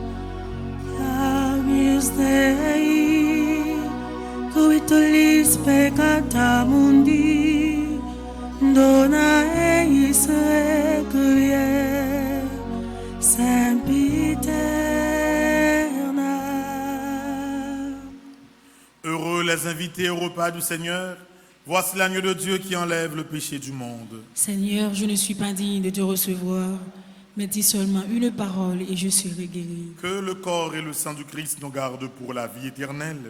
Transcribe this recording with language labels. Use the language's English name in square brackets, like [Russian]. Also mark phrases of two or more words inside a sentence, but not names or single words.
[Latin] Agnus Dei, cuvitolis peccata mundi, dona eis requier, sempiterna. [French] Heureux les invités au repas du Seigneur. Voici l'agneau de Dieu qui enlève le péché du monde. Seigneur, je ne suis pas digne de te recevoir, mais dis seulement une parole et je serai guéri. Que le corps et le sang du Christ nous gardent pour la vie éternelle.